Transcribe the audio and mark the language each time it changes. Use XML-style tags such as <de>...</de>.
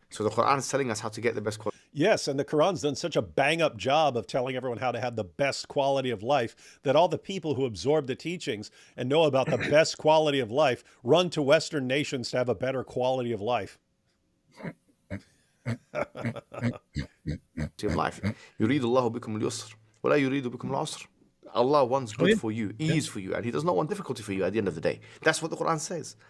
<en>So the Quran is telling us how to get the best quality. Yes, and the Quran's done such a bang-up job of telling everyone how to have the best quality of life that all the people who absorb the teachings and know about the best quality of life run to Western nations to have a better quality of life. Of life.</en> <ar>يريد الله بكم اليسر ولا يريد بكم العسر.</ar> <en>Allah wants good for you, ease for you, and He does not want difficulty for you at the end of the day. That's what the Quran says.</en>